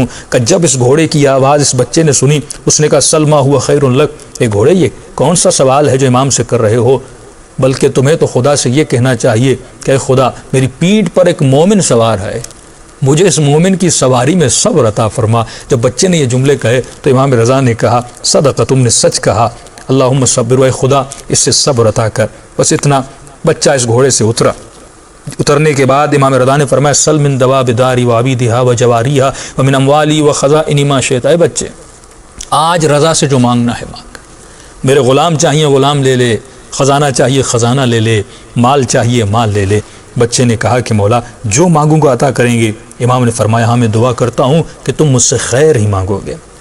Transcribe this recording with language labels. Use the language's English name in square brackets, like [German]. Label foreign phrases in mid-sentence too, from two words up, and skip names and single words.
[Urdu] کہ جب اس گھوڑے کی آواز اس بچے نے سنی اس نے کہا [Arabic] سلمہ ہوا خیر لک، [Urdu] اے گھوڑے یہ کون سا سوال ہے جو امام سے کر رہے ہو، بلکہ تمہیں تو خدا سے یہ کہنا چاہیے کہ اے خدا میری پیٹھ پر ایک مومن سوار ہے، مجھے اس مومن کی سواری میں صبر عطا فرما. جب بچے نے یہ جملے کہے تو امام رضا نے کہا صدق، تم نے سچ کہا، [Arabic] اللہم صبر، [Urdu] اے خدا اس سے صبر عطا کر. بس اتنا. بچہ اس گھوڑے سے اترا. اترنے کے بعد امام رضا نے فرمایا [Arabic] سل من دواب داری و عبیدہا و جواریہا و من اموالی و خزائن ما شئت. [Urdu] اے بچے آج رضا سے جو مانگنا ہے مانگ، میرے غلام چاہیے غلام لے لے، خزانہ چاہیے خزانہ لے لے، مال چاہیے مال لے لے. بچے نے کہا کہ مولا جو مانگوں گا عطا کریں گے. امام نے فرمایا ہاں میں دعا کرتا ہوں کہ تم مجھ سے خیر ہی مانگو گے.